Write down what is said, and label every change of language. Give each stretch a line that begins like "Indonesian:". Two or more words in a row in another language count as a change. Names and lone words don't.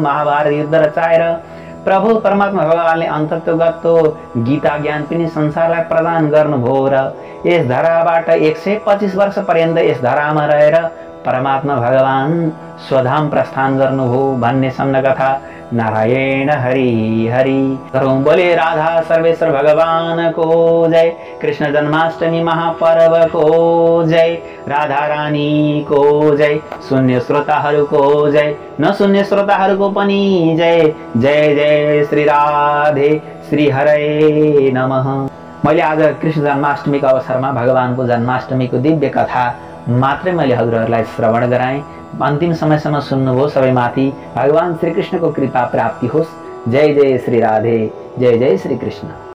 Nepali: महाभारत युद्ध रचाएर प्रभु परमात्मा भगवानले अन्तत्वगतो गीता ज्ञान पनि संसारलाई प्रदान गर्नुभयो र यस धराबाट 125 वर्ष पर्यन्त यस धरामा रहेर परमात्मा भगवान स्वधाम प्रस्थान गर्नुभयो भन्ने सम्म कथा। नारायण हरि हरि करूं बोले राधा सर्वेश्वर भगवान को जय। कृष्ण जन्माष्टमी महापर्व को जय। राधा रानी को जय। शून्य श्रोताहरूको जय, नशून्य श्रोताहरूको पनि जय। जय जय श्री राधे श्री हरे नमः। मैले आज कृष्ण जन्माष्टमीको अवसरमा भगवानको जन्माष्टमीको दिव्य कथा मात्रै मैले हजुरहरूलाई श्रवण गराएँ। अन्तिम समयसम्म सुन्नुभयो। सबैमाथि भगवान श्री कृष्णको कृपा प्राप्ति होस्। जय जय श्री राधे, जय जय श्री कृष्ण।